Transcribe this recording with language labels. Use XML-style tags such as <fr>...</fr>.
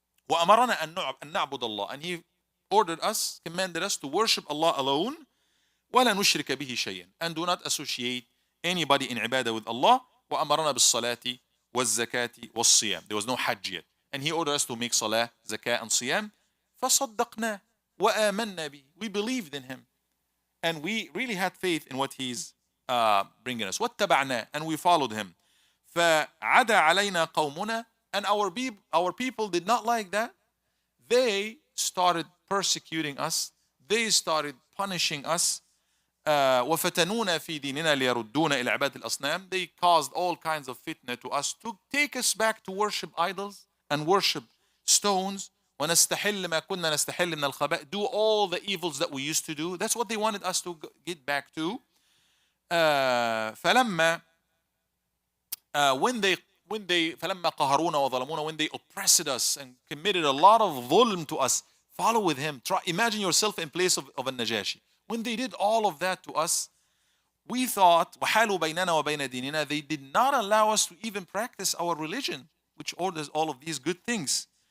<ar>وأمرنا أن نعبد الله,</ar> <en>and he ordered us, commanded us to worship Allah alone,</en> <ar>ولا نشرك به شيئا,</ar> <en>and do not associate anybody in ibadah with Allah.</en> <ar>وأمرنا بالصلاة والزكاة والصيام.</ar> <en>There was no hajj yet, and he ordered us to make salah, zakah, and siyam.</en> <ar>فصدقنا وآمنا به.</ar> <en>We believed in him, and we really had faith in what he's bringing us.</en> <ar>واتبعنا,</ar> <en>and we followed him.</en> <ar>فعدا علينا قومنا,</ar> <en>and our people did not like that. They started persecuting us. They started punishing us.</en> <ar>وفتنونا في ديننا ليردونا إلى عبادة الأصنام.</ar> <en>They caused all kinds of fitna to us to take us back to worship idols and worship stones.</en> <ar>ونستحل ما كنا نستحل من الخبائث.</ar> <en>Do all the evils that we used to do. That's what they wanted us to get back to.</en> <ar>فلما فلما قهرونا وظلمونا,</ar> <en>when they oppressed us and committed a lot of dhulm to us, follow with him. Imagine yourself in place of a Najashi. When they did all of that to us, we thought</en> <ar>وحالوا بيننا وبين ديننا,</ar> <en>they did not allow us to even practice our religion, which orders all of these good things.</en>